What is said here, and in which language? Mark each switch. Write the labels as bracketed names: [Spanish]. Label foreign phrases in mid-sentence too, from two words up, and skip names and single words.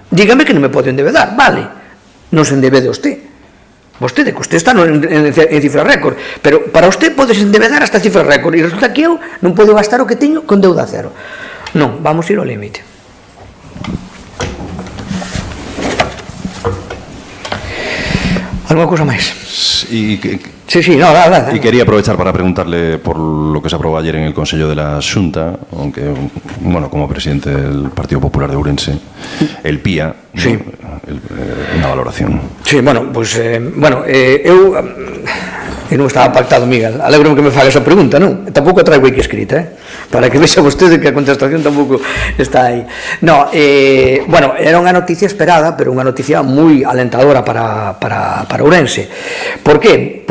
[Galician] Dígame que non me pode endevedar, vale, non se endevede vostede, [Spanish] que usted está en cifra récord, pero para usted [Galician] podes endevedar hasta cifra récord, e resulta que eu non podo gastar o que teño con deuda cero. Non, vamos ir ao límite. Alguna cosa máis? [Spanish] Y Sí, no, nada. Y quería aprovechar para preguntarle por lo que se aprobó ayer en el Consejo de la Xunta, aunque, bueno, como presidente del Partido Popular de Ourense, el PIA, sí. Una valoración. Sí, bueno, pues, [Galician] eu non estaba pactado, Miguel, alegro que me faga esa pregunta, non? Tampouco a traigo aquí escrita, para que vexa vostede que a contestación tampouco está aí. No, bueno, era unha noticia esperada, pero unha noticia moi alentadora para Ourense. Por qué?